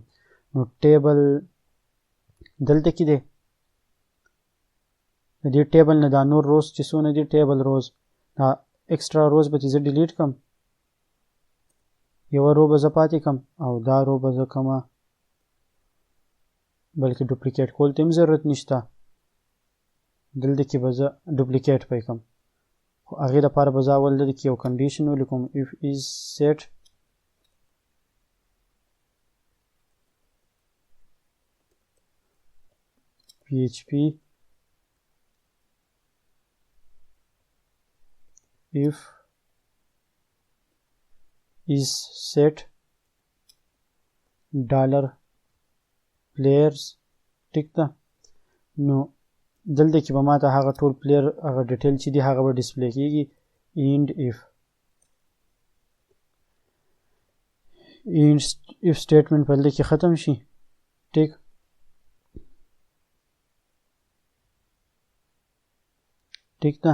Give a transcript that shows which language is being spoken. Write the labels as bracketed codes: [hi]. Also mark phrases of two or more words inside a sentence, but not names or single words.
[ps] نو ټیبل دلته کې دی د دې ټیبل نه دا نور روز چې څونه دي [en] table rows [ps] دا [en] extra rows [ps] به زه ډیلیټ کړم یوه رو به زه پاتې کړم او دا رو به زه کومه بلکې ډوپلیکیټ کول ته هم ضرورت نشته. دلته کې به زه ډوپلیکیټ پی کړم خو هغې دپاره به زه اول دلته کې یو کنډیشن ولیکم [en] if is set PHP if is set dollar players. [ps] ټیک ده. نو دلته کې به ماته هغه ټول پلیر هغه ډیټیل چې دي هغه به ډسپلی کېږي [en] and if statement [ps] په دلته کې ختم شي. ټیک. ټیک ده.